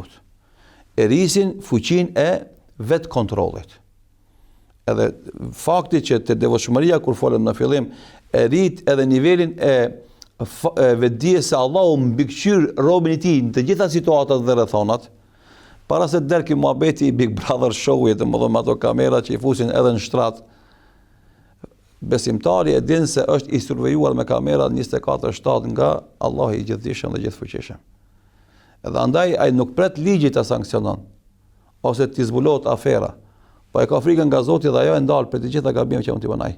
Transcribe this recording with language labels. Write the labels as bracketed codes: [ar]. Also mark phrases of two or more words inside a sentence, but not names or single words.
[sq] E rrisin fuqinë e vetë kontrollit. Edhe fakti që te devotshmëria kur folëm në fillim e rrit edhe nivelin e vetdijes se Allahu mbikëqyr robën e tij në të gjitha situatat dhe rrethonat, para se të derë ky muhabeti i Big Brother show-it, domethënë ato kamera që i fusin edhe në shtrat, besimtari e din se është i survejuar me kamera 24/7 nga Allahu i gjithdijshëm dhe gjithfuqishëm. Edhe andaj ai nuk pret ligjit ta sankcionon ose t'i zbulohet afera, po e ka frikën nga Zoti dhe ajo e ndal për të gjitha gabimet që mund t'i bën ai.